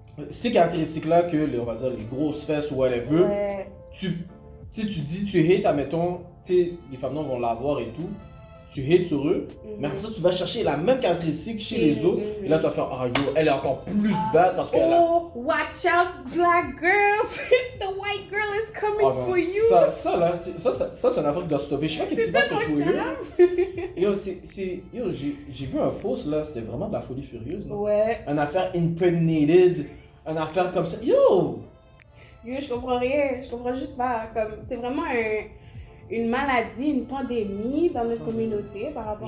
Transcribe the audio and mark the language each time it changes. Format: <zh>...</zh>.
<fr>ces caractéristiques-là que, on va dire, les grosses fesses ou whatever, Ouais. tu dis, tu hates, admettons, les femmes noires vont l'avoir et tout, tu hates sur eux, mais après ça, tu vas chercher la même caractéristique chez les autres, et là, tu vas faire, ah yo, elle est encore plus bad parce qu'elle a...</fr> <en>Oh, watch out, black girls! The white girl is coming</en> <fr>Ah, non,</fr> <en>for you!</en> <fr>ça, là, ça, c'est une affaire qui doit stopper. Je sais pas qu'est-ce qui se passe sur Twitter. Yo, j'ai vu un post, là, c'était vraiment de la folie furieuse, là. Ouais. Une affaire impregnated, une affaire comme ça. Yo! Yo, je comprends rien. Je comprends juste pas. Comme, c'est vraiment une maladie, une pandémie dans notre communauté par rapport</fr>